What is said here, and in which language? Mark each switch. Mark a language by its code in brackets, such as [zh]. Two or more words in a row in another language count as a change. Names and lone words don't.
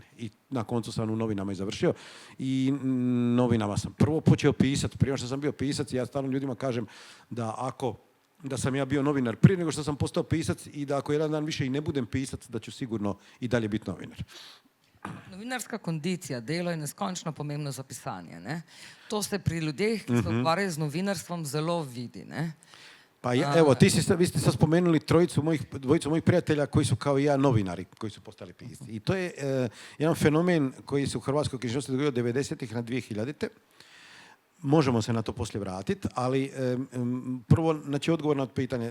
[hr] I na koncu sam u novinama i završio. I novinama sam prvo počeo pisati. Prije što sam bio pisac, ja stalno ljudima kažem da sam ja bio novinar prije nego što sam postao pisac i da ako jedan dan više i ne budem pisac, da ću sigurno i dalje biti novinar. [sl] Novinarska kondicija, delo je neskončno pomembno za pisanje. Ne? To se pri ljudeh, ki se ukvarjajo z novinarstvom, zelo vidi. Ne? [hr] Pa evo, vi ste sad spomenuli dvojicu mojih prijatelja koji su kao i ja novinari, koji su postali pisci. I to je jedan fenomen koji se u hrvatskoj književnosti dogodio od 90-ih na 2000-te. Možemo se na to poslije vratiti, ali prvo, znači, odgovor na pitanje.